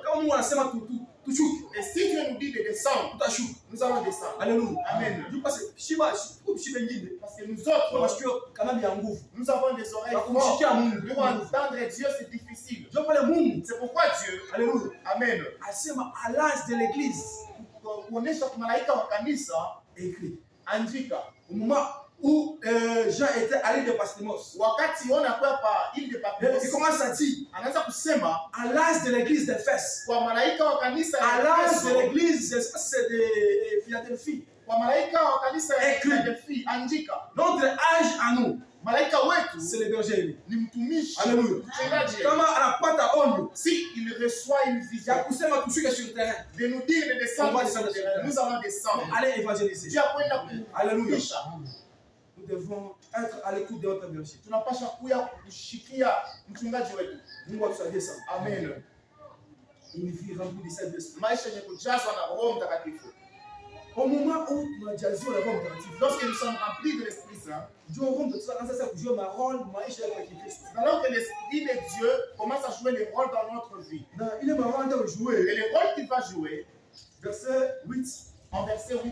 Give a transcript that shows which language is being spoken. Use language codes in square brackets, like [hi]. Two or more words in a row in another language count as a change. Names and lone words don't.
[fr] Et si Dieu nous dit de descendre, nous allons descendre. Alléluia. Amen. Parce que nous autres, nous avons des oreilles fortes. Pour entendre Dieu, c'est difficile. C'est pourquoi Dieu, Alléluia. Amen, à l'âge de l'église, [sw] kuonyesha malaika wa kanisa [fr] écrit [sw] andika [fr] au moment où Jean était allé de Patmos. [sw] Wakati wanakuwa pa ile de Patmos, [fr] il commence à dire [sw] anaanza kusema [fr] à l'âge de l'église d'Éphèse, [sw] kwa malaika wa kanisa [fr] à l'âge de l'église c'est de Philadelphie, [sw] kwa malaika wa kanisa ya Philadelphie andika [fr] notre âge à nous, [sw] malaika wetu [fr] c'est le berger, [sw] ni mtumishi. Alléluia. Kama anapata onyo, [fr] si il reçoit une vision [sw] ya kusema tushuke [fr] sur le terrain, de nous dire de descendre sur le terrain, nous allons descendre, allez évangéliser. [sw] Dieu akwenda Alléluia. kuisha. [fr] Nous devons être à l'écoute de notre berger. [sw] Tunapasha kuya kushikia mchungaji wetu. Mungu atusaidie sana. Amen. [fr] Une vie remplie du Saint-Esprit. [sw] Maisha yenye kujazwa na Roho Mtakatifu. [fr] Au moment où [sw] tunajazwa na Roho Mtakatifu, [fr] lorsque nous sommes remplis de l'Esprit Saint, alors que l'Esprit de Dieu commence à jouer les rôles dans notre vie. Et les rôles qu'il va jouer, verset 8, en verset 8,